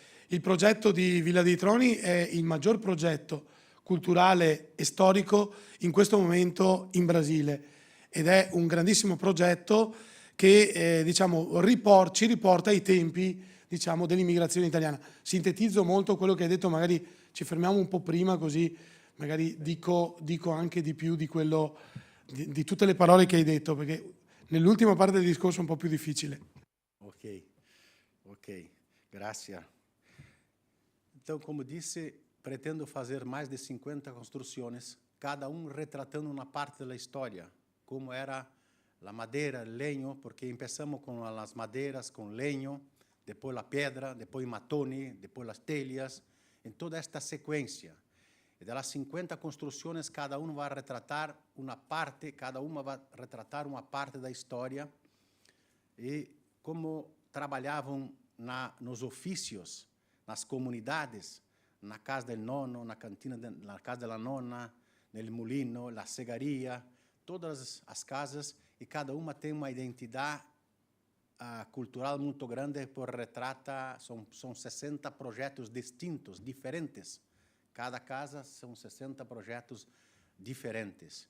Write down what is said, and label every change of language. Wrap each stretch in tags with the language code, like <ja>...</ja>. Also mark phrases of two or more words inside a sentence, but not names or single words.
<it>Il progetto di Villa dei Troni è il maggior progetto culturale e storico in questo momento in Brasile ed è un grandissimo progetto che diciamo, ci riporta ai tempi diciamo, dell'immigrazione italiana. Sintetizzo molto quello che hai detto, magari ci fermiamo un po' prima così magari dico anche di più di quello, di tutte le parole che hai detto, perché nell'ultima parte del discorso è un po' più difficile. Ok, grazie.</it> <pt>Então, como disse, pretendo fazer mais de 50 construções, cada retratando uma parte da história, como era a madeira, o lenho, porque começamos com as madeiras, com lenho, depois a pedra, depois matone, depois as telhas, em toda esta sequência. E das 50 construções, cada vai retratar uma parte, vai retratar uma parte da história e como trabalhavam nos ofícios, nas comunidades, na</pt> <it>casa del nonno,</it> <pt>na cantina, na casa da nonna,</pt> <it>nel mulino,</it> <pt>na segaria, todas as casas, e cada uma tem uma identidade cultural muito grande, por retrata, são 60 projetos distintos, diferentes, Cada casa são 60 projetos diferentes.</pt>